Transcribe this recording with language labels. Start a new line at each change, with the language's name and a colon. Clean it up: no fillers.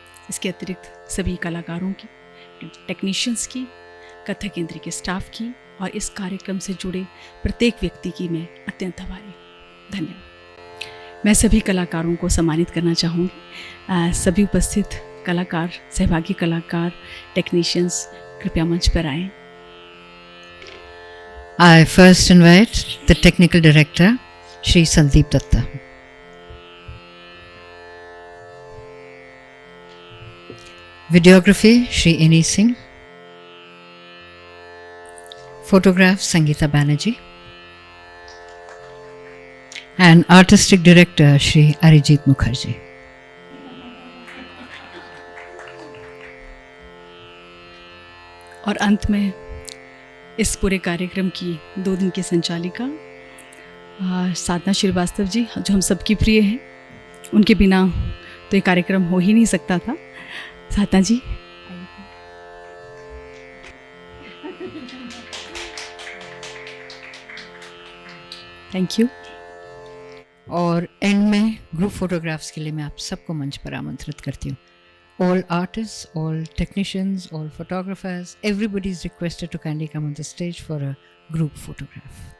Hindi: इसके अतिरिक्त सभी कलाकारों की, टेक्नीशियंस की, कथक केंद्र के स्टाफ की और इस कार्यक्रम से जुड़े प्रत्येक व्यक्ति की मैं अत्यंत आभारी हूँ। धन्यवाद। मैं सभी कलाकारों को सम्मानित करना चाहूँगी। सभी उपस्थित कलाकार, सहभागी कलाकार, टेक्नीशियंस कृपया मंच पर आएं।
English: I first invite the technical director, Shri Sandeep Datta. Videography, Shri Ini Singh. Photograph, Sangeeta Banerjee. And artistic director, Shri Arijit Mukherjee.
Hindi: और अंत में इस पूरे कार्यक्रम की 2 दिन की संचालिका साधना श्रीवास्तव जी, जो हम सबकी प्रिय हैं। उनके बिना तो ये कार्यक्रम हो ही नहीं सकता था। साधना जी, थैंक यू। और एंड में ग्रुप फोटोग्राफ्स के लिए मैं आप सबको मंच पर आमंत्रित करती हूँ।
English: All artists, all technicians, all photographers, everybody is requested to kindly come on the stage for a group photograph.